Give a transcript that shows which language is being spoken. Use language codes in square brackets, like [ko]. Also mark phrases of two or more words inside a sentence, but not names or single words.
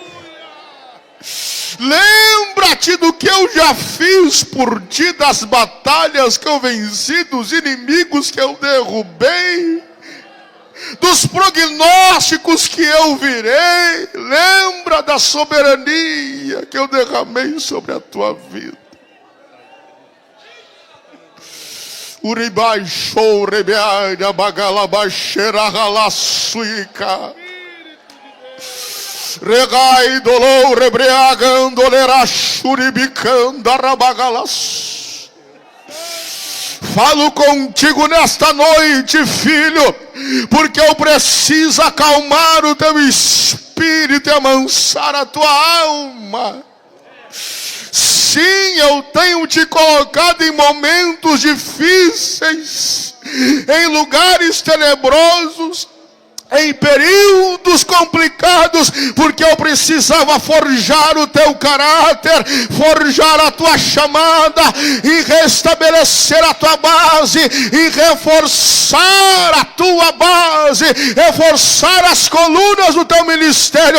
[pt] Lembra-te do que eu já fiz por ti, das batalhas que eu venci, dos inimigos que eu derrubei. dos prognósticos que eu virei. Lembra da soberania que eu derramei sobre a tua vida. Uribai show rebeaira bagalabaxera ralassuica. Regai dolou rebreagando lerachuribicanda rabagalas. Falo contigo nesta noite, filho, porque eu preciso acalmar o teu espírito e amansar a tua alma. Sim, eu tenho te colocado em momentos difíceis, em lugares tenebrosos, em períodos complicados, porque eu precisava forjar o teu caráter, forjar a tua chamada e restabelecer a tua base e reforçar a tua base, reforçar as colunas do teu ministério.